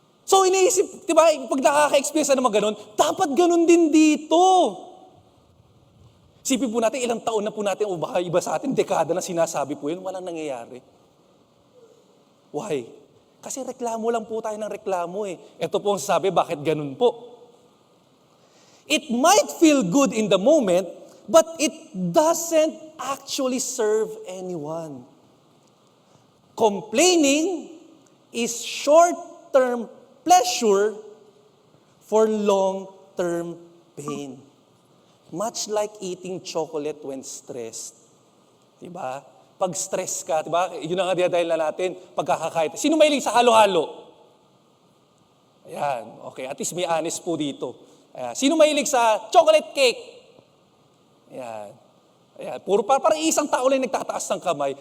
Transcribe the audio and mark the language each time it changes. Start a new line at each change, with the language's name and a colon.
Filipino: So iniisip, diba, pag nakaka-experience na naman ganun, dapat ganun din dito. Sipin po natin, ilang taon na po natin, o baka iba sa atin, dekada na sinasabi po yun, walang nangyayari.
English: Why?
Filipino: Kasi reklamo lang po tayo ng reklamo eh. Ito po ang sabi, bakit ganun po?
English: It might feel good in the moment, but it doesn't actually serve anyone. Complaining is short-term pleasure for long-term pain. Much like eating chocolate when stressed.
Filipino: Diba? Pag stress ka, diba? Yun ang dahil na natin, pagkakakait. Sino mahilig sa halo-halo? Ayan, okay. At least may honest po dito. Ayan. Sino mahilig sa chocolate cake? Ayan. Ayan. Puro parang isang tao lang nagtataas ng kamay.